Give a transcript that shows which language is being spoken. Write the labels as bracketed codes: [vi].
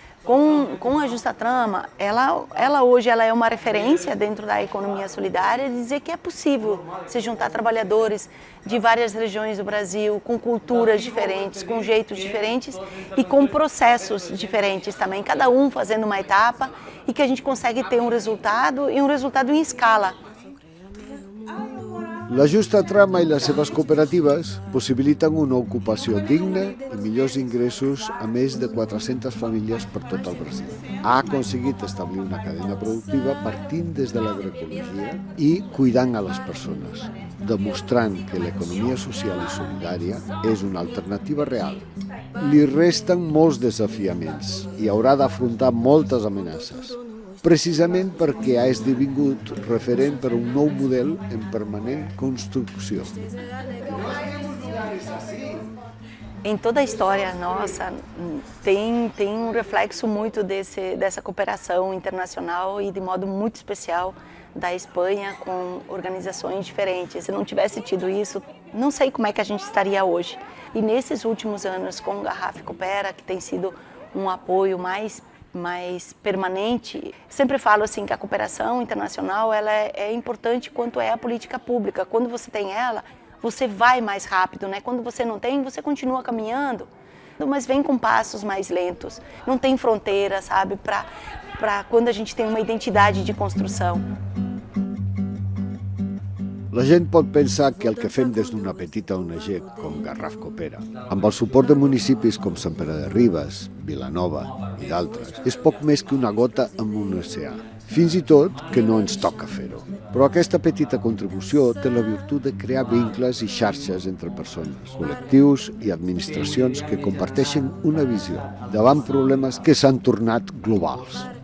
[pt] Com a Justa Trama, ela hoje é uma referência dentro da economia solidária de dizer que é possível se juntar trabalhadores de várias regiões do Brasil, com culturas diferentes, com jeitos diferentes e com processos diferentes também, cada um fazendo uma etapa e que a gente consegue ter um resultado e um resultado em escala. [ca] La justa trama i les seves cooperatives possibiliten una ocupació digna i millors ingressos a més de 400 famílies per tot el Brasil. Ha aconseguit establir una cadena productiva partint des de l'agroecologia i cuidant a les persones, demostrant que l'economia social i solidària és una alternativa real. Li resten molts desafiaments i haurà d'afrontar moltes amenaces, precisament perquè ha esdevingut referent per un nou model en permanent construcció. [pt] Em toda a história nossa tem um reflexo muito dessa cooperação internacional e de modo muito especial da Espanha com organizações diferentes. Se não tivesse tido isso, não sei como é que a gente estaria hoje. E nesses últimos anos com o Garrafa Coopera, que tem sido um apoio mais permanente, sempre falo assim que a cooperação internacional ela é importante quanto é a política pública. Quando você tem ela, você vai mais rápido, né? Quando você não tem, você continua caminhando, mas vem com passos mais lentos. Não tem fronteira, sabe? Para quando a gente tem uma identidade de construção. [ca] La gent pot pensar que el que fem des d'una petita ONG com Garraf Coopera, amb el suport de municipis com Sant Pere de Ribes, Vilanova i d'altres, és poc més que una gota en un oceà. Fins i tot que no ens toca fer-ho. Però aquesta petita contribució té la virtut de crear vincles i xarxes entre persones, col·lectius i administracions que comparteixen una visió davant problemes que s'han tornat globals.